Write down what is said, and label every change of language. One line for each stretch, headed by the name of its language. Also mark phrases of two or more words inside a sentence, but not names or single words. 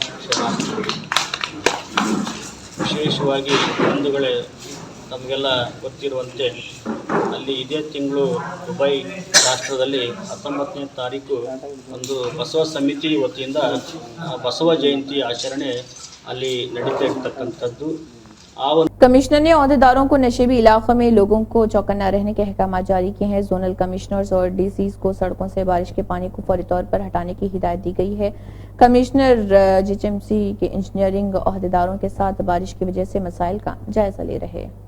Kannada: ವಿಶೇಷವಾಗಿ ಬಂಧುಗಳೇ, ತಮಗೆಲ್ಲ ಗೊತ್ತಿರುವಂತೆ ಅಲ್ಲಿ ಇದೇ ತಿಂಗಳು ದುಬೈ ರಾಷ್ಟ್ರದಲ್ಲಿ 19ನೇ ತಾರೀಕು ಒಂದು ಬಸವ ಸಮಿತಿ ವತಿಯಿಂದ ಬಸವ ಜಯಂತಿ ಆಚರಣೆ ಅಲ್ಲಿ ನಡೀತಾ ಇರ್ತಕ್ಕಂಥದ್ದು.
Urdu: کمشنر نے عہدیداروں کو نشیبی علاقوں میں لوگوں کو چوکنا رہنے کے احکام جاری کیے ہیں. زونل کمشنرز اور ڈی سیز کو سڑکوں سے بارش کے پانی کو فوری طور پر ہٹانے کی ہدایت دی گئی ہے. کمشنر جی ایچ ایم سی کے انجینئرنگ عہدیداروں کے ساتھ بارش کی وجہ سے مسائل کا جائزہ لے رہے.